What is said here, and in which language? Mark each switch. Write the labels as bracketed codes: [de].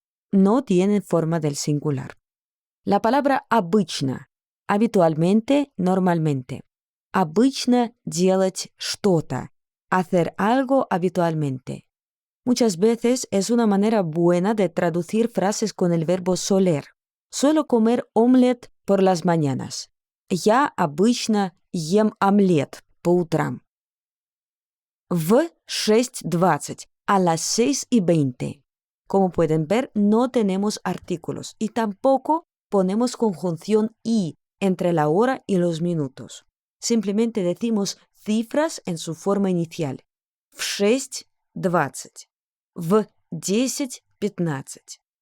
[es] No tienen forma del singular. La palabra обычно, habitualmente, normalmente. [ru] Обычно делать что-то, [es] hacer algo habitualmente. Muchas veces es una manera buena de traducir frases con el verbo soler. Suelo comer omelette por las mañanas. [ru] Я обычно ем омлет по утрам. [es] В 6:20, a las 6:20. Como pueden ver, no tenemos artículos y tampoco ponemos conjunción y entre la hora y los minutos. Simplemente decimos cifras en su forma inicial. [ru] В 6:20. В 10:15.